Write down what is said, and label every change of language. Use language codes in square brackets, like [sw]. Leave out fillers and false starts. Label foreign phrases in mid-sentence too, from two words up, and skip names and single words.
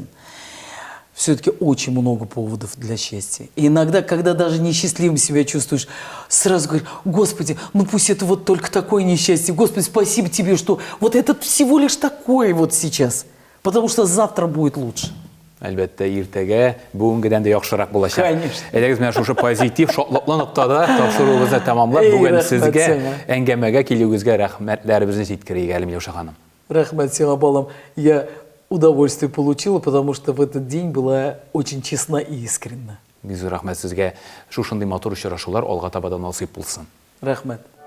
[ru] Все-таки очень много поводов для счастья. И иногда, когда даже несчастливым себя чувствуешь, сразу говоришь: Господи, ну пусть это вот только такое несчастье, Господи, спасибо Тебе, что вот это всего лишь такое вот сейчас, потому что завтра будет лучше. [tt] Әлбәттә, иртәгә бүгенгедән дә яхшырак булачак. [ru] Конечно. [tt] Әйдәгез, менә шушы позитив, шатлыклы ноктада тапшыруыбызны тәмамлап, бүген сезгә әңгәмәгә килүегезгә рәхмәтләребезне җиткерик әле, Миләүшә ханым. Рәхмәт сиңа, балам. [ru] Я удовольствие получила, потому что в этот день была очень честна и искренна. [tt] Бик зур рәхмәт сезгә. Шушындый матур очрашулар алга таба да насыйп булсын. Рәхмәт.